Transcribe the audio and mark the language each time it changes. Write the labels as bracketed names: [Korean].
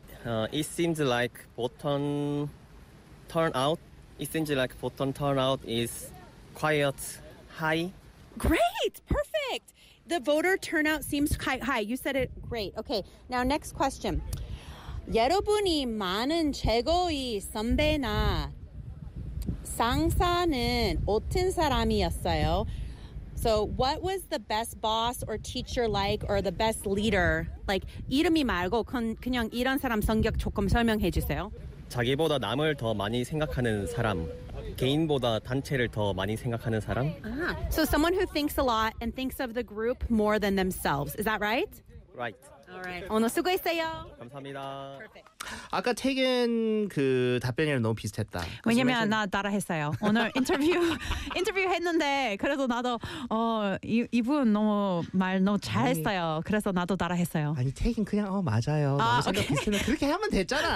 [English] It seems like voter turnout is quite high. Great! Perfect! The voter turnout seems quite high. You said it great. Okay, now next question. [Korean] 여러분이 많은 최고의 선배나 상사는 어떤 사람이었어요? [English] So what was the best boss or teacher like or the best leader? [Korean] Like 이름이 말고 그냥 이런 사람 성격 조금 설명해 주세요. 자기보다 남을 더 많이 생각하는 사람. 개인보다 단체를 더 많이 생각하는 사람. [English] So someone who thinks a lot and thinks of the group more than themselves. Is that right? Right. All right. [Korean] 오늘 수고했어요. 감사합니다. [English] Perfect. [Korean] 아까 태근 그 답변이랑 너무 비슷했다. 왜냐면 나 따라했어요. 오늘 인터뷰 했는데 그래도 나도 이분 너무 말 너무 잘했어요. 아니, 그래서 나도 따라했어요. 아니 태근 그냥 맞아요. 아, 너무 생각 비슷해. 그렇게 하면 됐잖아.